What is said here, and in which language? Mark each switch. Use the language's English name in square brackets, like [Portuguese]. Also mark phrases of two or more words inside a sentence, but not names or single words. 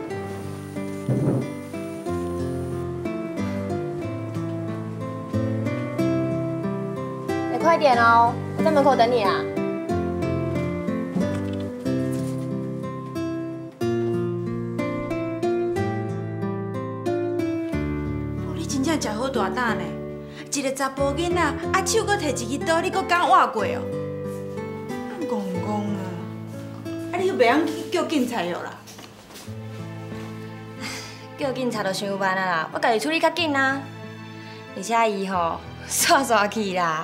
[Min Nan Chinese] 快点哦，我在门口等你啊！你真正食好大胆呢！一个查甫囡仔，啊手搁摕一支刀，你搁敢活过哦？公公啊！啊你袂晓去叫警察哟啦？叫警察就伤慢啊啦，我家己处理较紧啊。而且伊吼煞去啦。